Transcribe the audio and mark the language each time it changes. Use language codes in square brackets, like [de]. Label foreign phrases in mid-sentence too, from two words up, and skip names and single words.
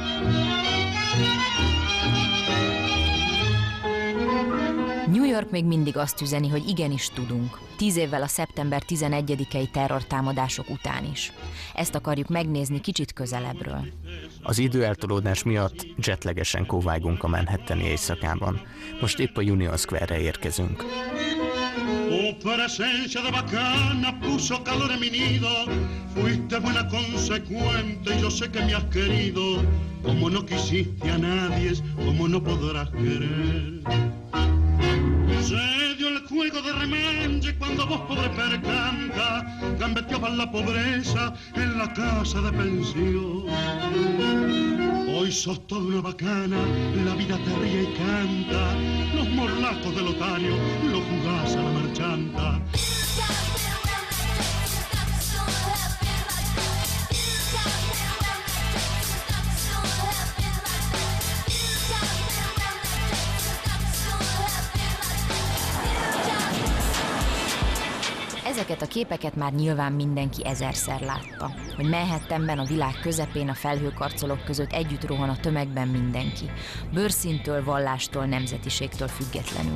[hu] New York még mindig azt üzeni, hogy igenis tudunk. 10 évvel a szeptember 11-i terrortámadások után is. Ezt akarjuk megnézni kicsit közelebbről. Az időeltolódás miatt jetlegesen kóvájgunk a Manhattani éjszakában. Most épp a Union Square-re érkezünk. [es] Tu presencia de bacana puso calor en mi nido. Fuiste buena consecuente y yo sé que me has querido. Como no quisiste a nadie, como no podrás querer. Se dio el juego de remanche cuando vos, pobre percanta, gambeteabas la pobreza en la casa de pensión. Hoy sos toda una bacana, la vida te ríe y canta. Los morlacos del otario lo jugás a la marchanta. [hu] Ezeket a képeket már nyilván mindenki ezerszer látta, hogy Manhattanben a világ közepén a felhőkarcolók között együtt rohan a tömegben mindenki, bőrszíntől, vallástól, nemzetiségtől függetlenül.